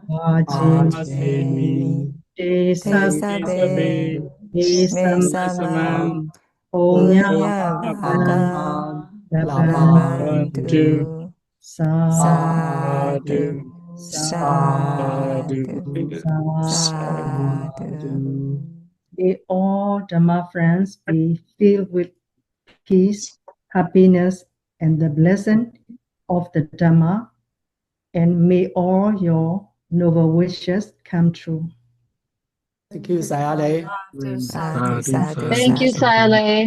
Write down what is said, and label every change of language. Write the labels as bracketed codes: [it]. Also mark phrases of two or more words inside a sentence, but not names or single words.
[pi] Vajemi Te Sabbe Nisamma Punya punya Bhaga bhaga Labantu labantu Sadhu sadhu Sadhu. sadhu. [en] May all Dhamma friends be filled with peace, happiness, and the blessing of the Dhamma, and may all your noble wishes come true. Thank you, Sayadaw. [pi] Sadhu, sadhu, Sadhu, sadhu. [en] Thank you, Sayadaw.